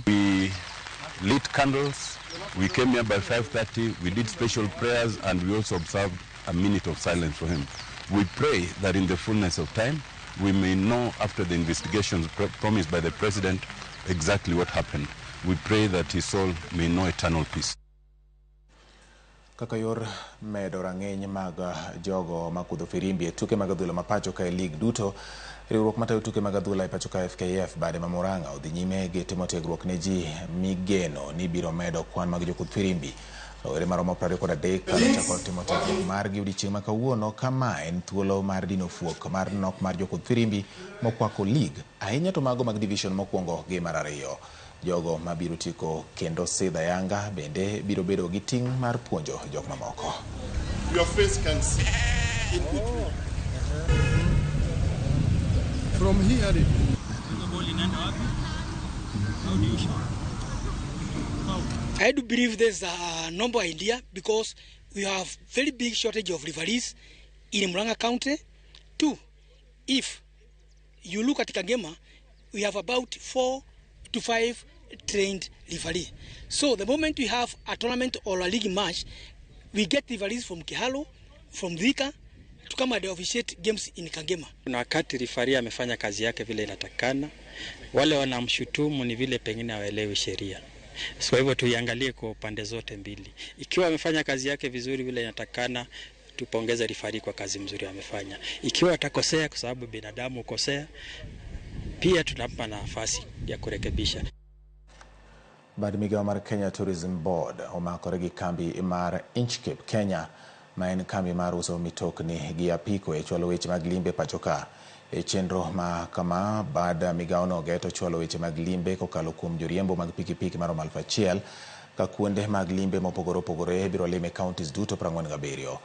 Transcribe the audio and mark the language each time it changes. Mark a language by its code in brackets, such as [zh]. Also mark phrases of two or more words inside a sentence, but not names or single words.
[en] We lit candles, we came here by 5:30, we did special prayers and we also observed a minute of silence for him. We pray that in the fullness of time, we may know after the investigations promised by the President exactly what happened. We pray that his soul may know eternal peace. [luo] Kaka yor medo rang'eny mag jogo makudho firimbi e tuke mag adhula mapacho ka e lig duto, riwruok matayo tuke mag adhula e pacho ka FKF bade ma Murang'a odhi nyime gi timo tiegruok ne ji migeno ni biro medo kwan mag jokudh firimbi. Ore maromo 23 kalo chako timo tiegruok margi odiechieng' ma kawuono kama en thuolo mar dino fuok mar nok mar jokudh firimbi mokwako league ahinya to mago mag division mokwongo gi mar ariyo. Jogo mabiro tiko kendo sidha Yanga bende biro bedo gi ting' mar puonjo jok mamoko. [en] Your face can see in between. From here, I do believe there's a number idea because we have very big shortage of referees in Murang'a County. 2, if you look at Kagema, we have about 4 to 5 trained referees. So the moment we have a tournament or a league match, we get referees from Kihalo, from Dhika, to come and officiate games in Kagema. [sw] Na wakati referee amefanya kazi yake vile inatakana, wale wanamshutumu ni vile pengine hawaelewi sheria. So hivyo tuiangalie kwa pande zote mbili. Ikiwa amefanya kazi yake vizuri vile inatakana, tupongeze referee kwa kazi mzuri amefanya. Ikiwa atakosea kwa sababu binadamu ukosea, pia tunampa nafasi ya kurekebisha. [luo] Bad migao mar Kenya Tourism Board omakore gi kambi mar Inchcape Kenya ma en kambi mar uso mitokni gi apiko e chwalo weche mag limbe pachoka. E chenro ma kama bad migao no geto chwalo weche mag limbe kokalo kuom joriembo mag pikipiki maromo 1,000 ka kuonde mag limbe mopogore opogore biro lime counties duto 47.